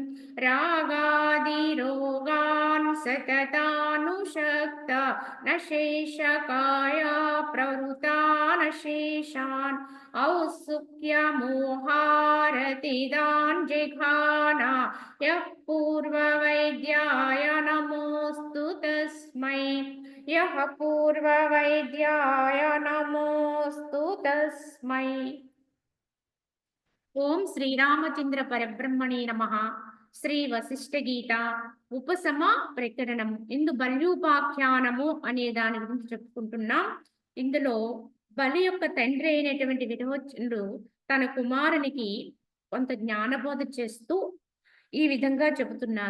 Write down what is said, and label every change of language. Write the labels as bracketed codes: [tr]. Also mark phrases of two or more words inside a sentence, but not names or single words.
[sa] रागादिरोगान् सततानुषक्ता न शेषकाया प्रवृतान् शेषान् औत्सुक्यमोहारतिदान् जिघाना यः पूर्ववैद्याय नमोऽस्तु तस्मै यः पूर्ववैद्याय नमोऽस्तु तस्मै। ఓం శ్రీరామచంద్ర పరబ్రహ్మణే నమః। [te] శ్రీ వశిష్ఠ గీత ఉపశమ ప్రకరణం ఇందు బల్యూపాఖ్యానము అనే దాని గురించి చెప్పుకుంటున్నాం। ఇందులో బలి యొక్క తండ్రి అయినటువంటి విరోచనుడు తన కుమారునికి కొంత జ్ఞానబోధ చేస్తూ ఈ విధంగా చెబుతున్నారు।